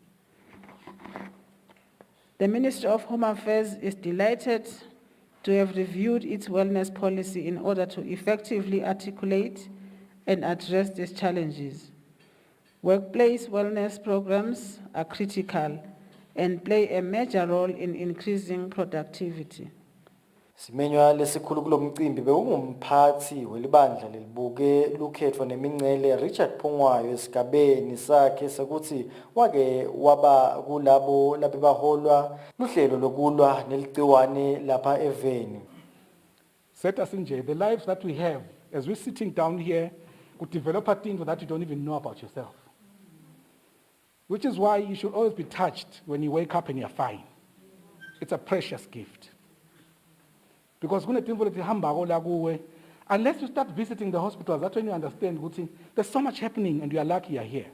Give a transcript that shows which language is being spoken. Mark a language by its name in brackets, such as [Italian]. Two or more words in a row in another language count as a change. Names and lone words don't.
[English] The Ministry of Home Affairs is delighted to have reviewed its wellness policy in order to effectively articulate and address these challenges. Workplace wellness programs are critical and play a major role in increasing productivity. [Swati] Simenywa lesikhulu kulomcimbi bekungumphathi welibandla lelibuke lukhetfwa nemincele Richard Phongwayo esigabeni sakhe sekuthi wake waba kulabo labebaholwa luhlelo lokulwa neligciwane lapha eveni. [English] Set us in jail. The lives that we have as we're sitting down here could develop a thing that you don't even know about yourself. Which is why you should always be touched when you wake up and you're fine. It's a precious gift. Because unless you start visiting the hospitals, that's when you understand there's so much happening and you are lucky you're here.